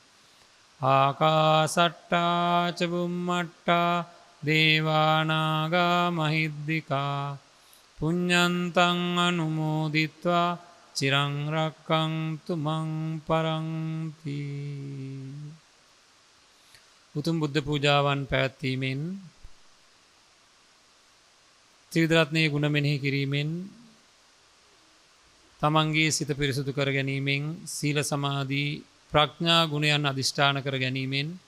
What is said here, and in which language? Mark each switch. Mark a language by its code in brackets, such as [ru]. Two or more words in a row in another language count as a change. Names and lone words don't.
[pi] ආකාසට්ටා ච බුම්මට්ටා දේවානාගා මහිද්దికා පුඤ්ඤන්තං අනුමෝදිත්වා චිරං රක්ඛන්තු මං පරන්ති. [si] උතුම් බුද්ධ පූජාවන් පැවැත්වීමෙන් ත්‍රිවිධ රත්නයේ ගුණ මෙනෙහි කිරීමෙන් තමන්ගේ සිත පිරිසුදු කර ගැනීමෙන් සීල සමාධි ප්‍රඥා ගුණයන් අධිෂ්ඨාන කර ගැනීමෙන්